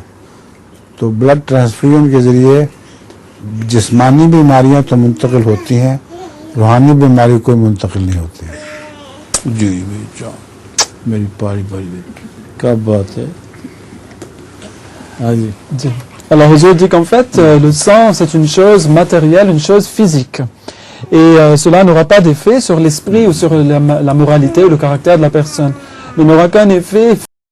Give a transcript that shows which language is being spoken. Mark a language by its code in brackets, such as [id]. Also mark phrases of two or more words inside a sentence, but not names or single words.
[ur] تو [en] blood transfusion [ur] کے ذریعے جسمانی بیماریاں تو منتقل ہوتی ہیں, روحانی بیماری کوئی منتقل نہیں ہوتی ہے. جی میری پاری کیا بات ہے. ہاں جی. [fr] Alors Huzour dit qu'en fait le sang c'est une chose matérielle, une chose physique et cela n'aura pas d'effet sur l'esprit ou sur la moralité ou le caractère de la personne. Il n'aura qu'un effet